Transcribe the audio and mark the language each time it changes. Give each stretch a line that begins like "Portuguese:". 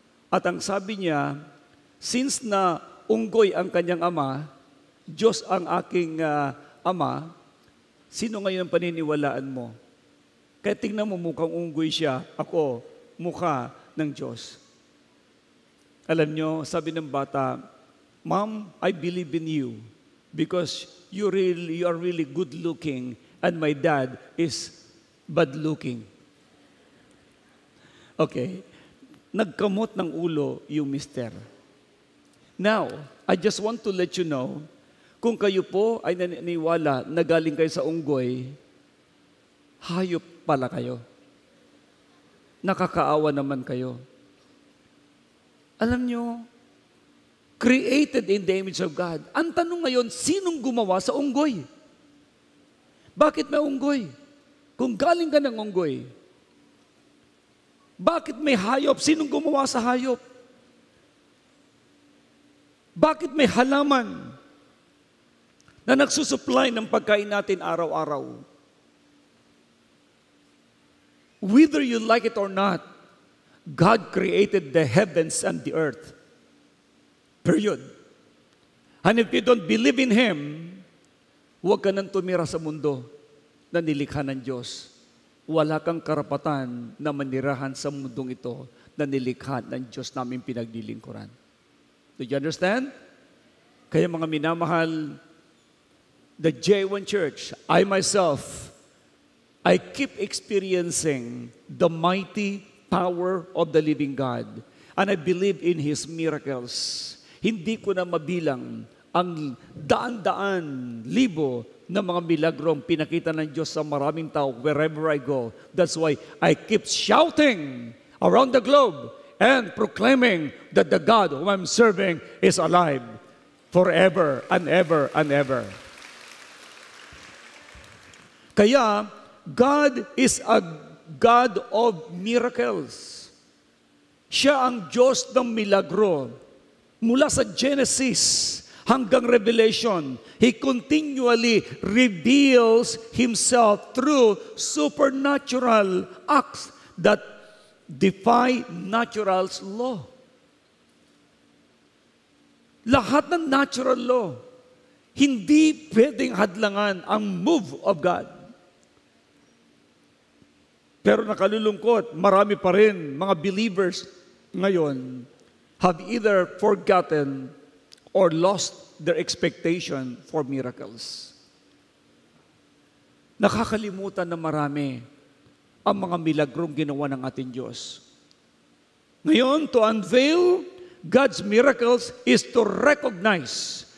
Filipino: At ang sabi niya, since na unggoy ang kanyang ama, Diyos ang aking ama, sino ngayon ang paniniwalaan mo? Kaya tingnan mo, mukhang unggoy siya, ako, mukha ng Diyos. Alam nyo, sabi ng bata,
English: Mom, I believe in you because you are really good looking and my dad is bad looking.
Filipino: Okay, nagkamot ng ulo yung mister.
English: Now, I just want to let you know,
Filipino: kung kayo po ay naniniwala na galing kayo sa unggoy, hayop pala kayo. Nakakaawa naman kayo. Alam nyo,
English: created in the image of God.
Filipino: Ang tanong ngayon, sinong gumawa sa unggoy? Bakit may unggoy? Kung galing ka ng unggoy, bakit may hayop? Sinong gumawa sa hayop? Bakit may halaman na nagsusupply ng pagkain natin araw-araw?
English: Whether you like it or not, God created the heavens and the earth. Period. And if you don't believe in Him,
Filipino: huwag ka nang tumira sa mundo na nilikha ng Diyos. Wala kang karapatan na manirahan sa mundong ito na nilikha ng Diyos namin pinaglilingkuran.
English: Do you understand?
Filipino: Kaya mga minamahal,
English: the J1 Church, I myself, I keep experiencing the mighty power of the living God. And I believe in His miracles.
Filipino: Hindi ko na mabilang ang daan-daan, libo na mga milagrong pinakita ng Diyos sa maraming tao
English: wherever I go. That's why I keep shouting around the globe and proclaiming that the God whom I'm serving is alive forever and ever and ever. Kaya, God is a God of miracles.
Filipino: Siya ang Diyos ng milagro. Mula sa Genesis hanggang Revelation,
English: He continually reveals Himself through supernatural acts that defy natural's law.
Filipino: Lahat ng natural law, hindi pwedeng hadlangan ang move of God. Pero nakalulungkot, marami pa rin mga
English: believers ngayon have either forgotten or lost their expectation for miracles.
Filipino: Nakakalimutan na marami ang mga milagrong ginawa ng ating Diyos.
English: Ngayon, to unveil God's miracles is to recognize.